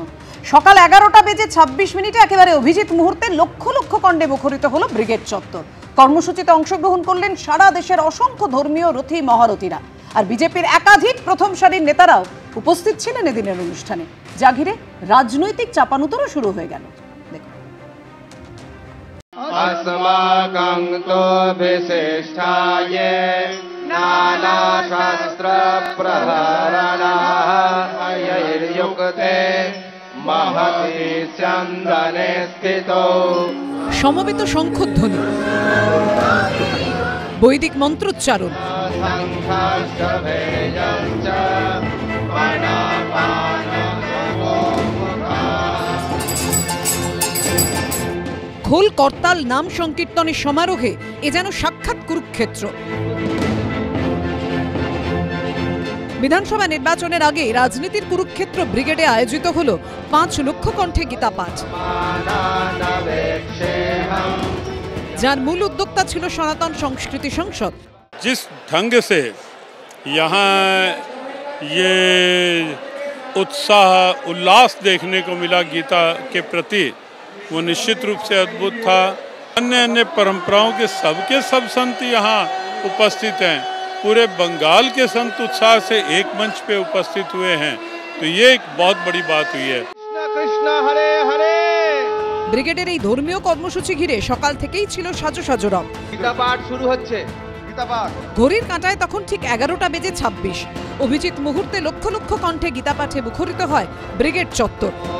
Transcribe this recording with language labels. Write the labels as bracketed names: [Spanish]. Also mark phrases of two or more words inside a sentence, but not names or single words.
[Bangla] সকাল 11:26 একেবারে অভিজিৎ মুহূর্তে লক্ষ লক্ষ কণ্ঠে মুখরিত হলো ব্রিগেড চত্বর। কর্মসূচিতে অংশগ্রহণ করলেন সারা দেশের অসংখ্য ধর্মীয় রথী মহারথীরা, আর বিজেপির একাধিক প্রথম সারির নেতারাও উপস্থিত ছিলেন এদিনের অনুষ্ঠানে, যা ঘিরে রাজনৈতিক চাপানুতরও শুরু হয়ে গেল। [Sanskrit] अस्माकं तो विशिष्टाय नाना शास्त्र प्रहरणाः अयैर्युक्ते महति स्यन्दने स्थितो। [Bangla] সমবেত শঙ্খধ্বনি, বৈদিক মন্ত্রোচ্চারণ, খোল করতাল নাম সংকীর্তনের সমারোহে এ যেন সাক্ষাৎ কুরুক্ষেত্র। বিধানসভা নির্বাচনের আগে রাজনীতির কুরুক্ষেত্র ব্রিগেডে আয়োজিত হলো 5 লক্ষ কণ্ঠে গীতা পাঠ, যার মূল উদ্যোক্তা ছিল সনাতন সংস্কৃতি সংসদ। [Hindi] जिस ढंग से यहाँ ये उत्साह उल्लास देखने को मिला गीता के प्रति, वो निश्चित रूप से अद्भुत था। अन्य अन्य परंपराओं के सब संत यहाँ उपस्थित हैं। पूरे बंगाल के संत उत्साह से एक मंच पे उपस्थित हुए हैं, तो ये एक बहुत बड़ी बात हुई है। [Sanskrit] कृष्ण हरे हरे। [Bangla] ব্রিগেডের এই ধর্মীয় কর্মসূচি ঘিরে সকাল থেকেই ছিল সাজো সাজো রব। গীতা পাঠ শুরু হচ্ছে, গীতা পাঠ। ঘড়ির কাঁটায় তখন ঠিক 11:26। অভিজিৎ মুহূর্তে লক্ষ লক্ষ কণ্ঠে গীতা পাঠে মুখরিত হয় ব্রিগেড চত্বর।